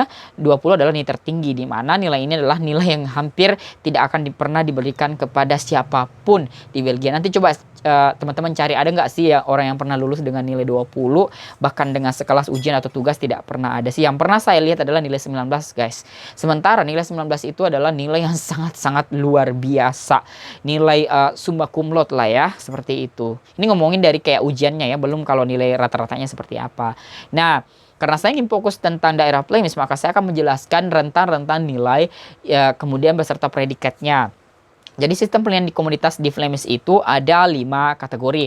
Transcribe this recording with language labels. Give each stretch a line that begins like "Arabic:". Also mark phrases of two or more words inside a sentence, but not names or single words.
Indonesian: 20 adalah nilai tertinggi, di mana nilai ini adalah nilai yang hampir tidak akan pernah diberikan kepada siapapun di Belgia. Nanti coba teman-teman cari, ada nggak sih ya orang yang pernah lulus dengan nilai 20, bahkan dengan sekelas ujian atau tugas tidak pernah ada sih. Yang pernah saya lihat adalah nilai 19 guys. Sementara nilai 19 itu adalah nilai yang sangat-sangat luar biasa. Nilai
Latin: summa cum laude
Indonesian: lah ya, seperti itu. Ini ngomongin dari kayak ujiannya ya, belum kalau nilai rata-ratanya seperti apa. Nah, karena saya ingin fokus tentang daerah Flemish, maka saya akan menjelaskan rentan-rentan nilai ya, kemudian beserta predikatnya. Jadi sistem penilaian di komunitas di Flemish itu ada 5 kategori.